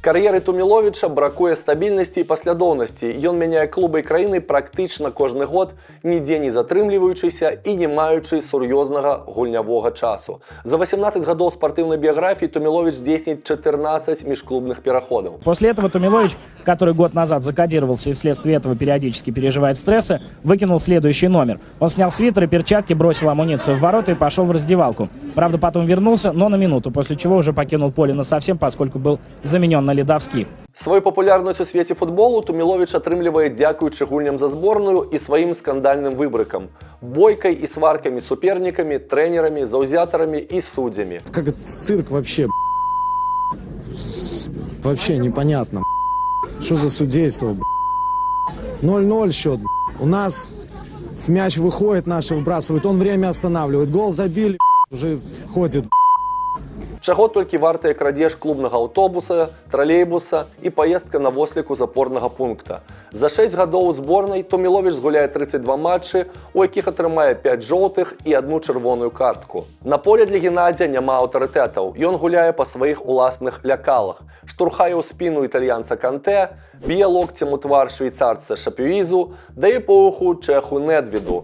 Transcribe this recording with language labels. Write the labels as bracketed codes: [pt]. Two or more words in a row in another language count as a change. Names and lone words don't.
[be] Кар'еры Туміловіча бракуе стабільнасці і паслядоўнасці. Ён мяняе клубы і краіны практычна кожны год, нідзе не затрымліваючыся і не маючы сур'ёзнага гульнявога часу. За 18 гадоў спартыўнай біяграфіі Туміловіч здзейсніць 14 межклубных пераходаў. [ru] После этого Тумилович, который год назад закодировался и вследствие этого периодически переживает стрессы, выкинул следующий номер. Он снял свитер и перчатки, бросил амуницию в ворота и пошел в раздевалку. Правда, потом вернулся, но на минуту, после чего уже покинул поле насовсем, поскольку был заменен на ледовских. [be] Свою папулярнасць у свеце футболу Туміловіч атрымлівае дзякуючы гульням за зборную і сваім скандальным выбрыкам, бойкай і сваркамі з супернікамі, трэнерамі, заўзятарамі і суддзямі. [ru] Как этот цирк вообще, вообще непонятно. Что за судейство? 0-0 счет. У нас мяч выходит, наши выбрасывают, он время останавливает. Гол забили, уже входит. [be] Чаго толькі вартыя крадзеж клубнага аўтобуса, тралейбуса і паездка на восліку з апорнага пункта. За 6 гадоў у зборнай Туміловіч згуляе 32 матчы, у якіх атрымае 5 жоўтых і 1 чырвоную картку. На поле для Геннадзя няма аўтарытэтаў. Ён гуляе па сваіх уласных лякалах, штурхае ў спіну італьянца Канте, б'е локцем у твар швейцарца Шапюізу, дае по уху чэху Недведу.